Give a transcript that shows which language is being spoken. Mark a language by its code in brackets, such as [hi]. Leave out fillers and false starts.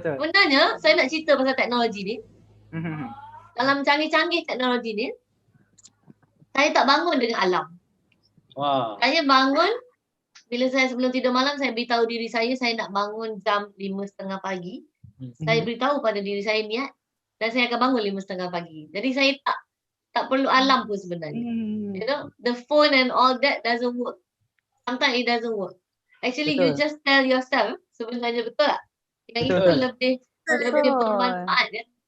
[ms] Sebenarnya saya nak cerita pasal teknologi ni. Dalam canggih-canggih teknologi ni, saya tak bangun dengan alam. Wow. Saya bangun bila saya sebelum tidur malam, saya beritahu diri saya nak bangun jam 5:30 pagi. Saya beritahu pada diri saya niat dan saya akan bangun 5:30 pagi. Jadi saya tak perlu alam pun sebenarnya. [en] You know, the phone and all that doesn't work. Sometimes it doesn't work. Actually, you just tell yourself [ms] sebenarnya, betul tak? Yang itu lebih bermanfaat kan?